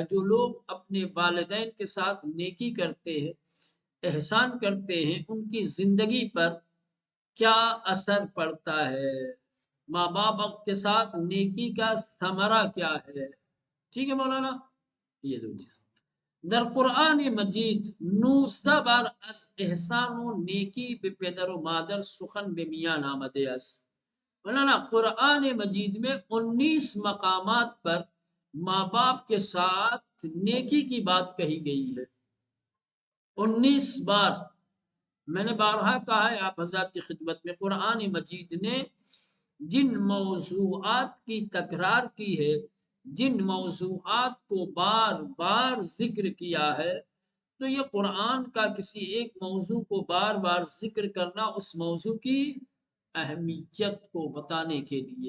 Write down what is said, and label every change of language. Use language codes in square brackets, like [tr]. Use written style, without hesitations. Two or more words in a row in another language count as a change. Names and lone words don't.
[ur] جو لوگ اپنے والدین کے ساتھ نیکی کرتے ہیں، احسان کرتے ہیں، ان کی زندگی پر کیا اثر پڑتا ہے، ماں باپ کے ساتھ نیکی کا ثمرہ کیا ہے. ٹھیک ہے مولانا. یہ دو چیز [fa] در قرآن مجید 19 بار از احسان و نیکی به پدر و مادر سخن به میان آمده است. [ur] مولانا قرآن مجید میں 19 مقامات پر ماں باپ کے ساتھ نیکی کی بات کہی گئی ہے. 19 بار. میں نے بارہا کہا ہے آپ حضرات کی خدمت میں، قرآن مجید نے جن موضوعات کی تکرار کی ہے، جن موضوعات کو بار بار ذکر کیا ہے، تو یہ قرآن کا کسی ایک موضوع کو بار بار ذکر کرنا اس موضوع کی اہمیت کو بتانے کے لیے.